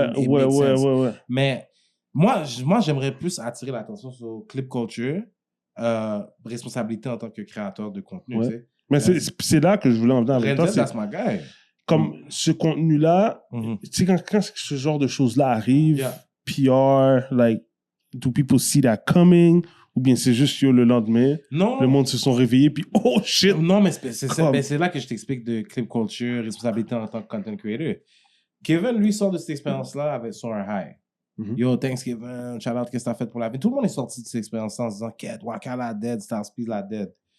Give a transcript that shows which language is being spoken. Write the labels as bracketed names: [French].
[French] Ouais. Mais moi, j'aimerais plus attirer l'attention sur clip culture, responsabilité en tant que créateur de contenu. Ouais. Tu sais. Mais c'est là que je voulais en venir avec toi. [English] Renzel, that's my guy. [French] Comme ce contenu-là, tu sais, quand ce genre de choses-là arrive, [English] Yeah. PR, like, do people see that coming? [French] Ou bien c'est juste yo, le lendemain, Non. le monde se sont réveillés, puis [English] oh shit! [French] Non, mais c'est Comme- c'est là que je t'explique de clip culture, responsabilité en tant que [English] content creator. [French] Kevin, lui, sort de cette expérience-là avec son high. [English] Yo, thanks Kevin, shout out, [French] qu'est-ce que t'as fait pour la vie? Tout le monde est sorti de cette expérience en se disant, Ked, Waka la dead, Star Speed la dead.